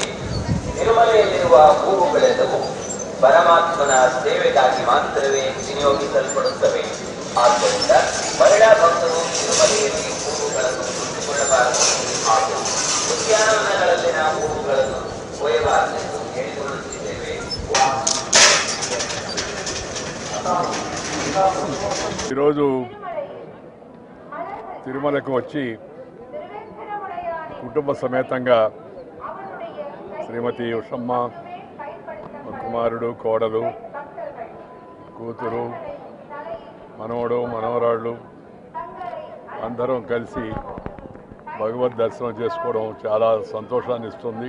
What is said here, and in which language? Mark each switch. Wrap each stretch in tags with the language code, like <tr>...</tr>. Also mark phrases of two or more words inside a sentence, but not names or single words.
<kn>ತಿರುಮಲೆಯಲ್ಲಿರುವ ಹೂವುಗಳೆಲ್ಲವೂ ಪರಮಾತ್ಮನ ಸೇವೆಗಾಗಿ ಮಾತ್ರವೇ ವಿನಿಯೋಗಿಸಲ್ಪಡುತ್ತವೆ. ಆದ್ದರಿಂದ ಮಹಿಳಾ ಭಕ್ತರು ತಿರುಮಲೆಯಲ್ಲಿ ಹೂವುಗಳನ್ನು ಕೊಂಡುಕೊಳ್ಳಬಾರದು ಹಾಗೂ ಉದ್ಯಾನವನಗಳಲ್ಲಿನ ಹೂವುಗಳನ್ನು ಕೊಯ್ಯಬಾರದೆಂದು ಹೇಳಿಕೊಳ್ಳುತ್ತಿದ್ದೇವೆ.</kn> <te>ఈరోజు తిరుమలకు వచ్చి కుటుంబ సమేతంగా శ్రీమతి ఉషమ్మ, కుమారుడు, కోడలు, కూతురు, మనవడు, మనవరాళ్ళు అందరం కలిసి భగవద్ దర్శనం చేసుకోవడం చాలా సంతోషాన్ని ఇస్తుంది.</te>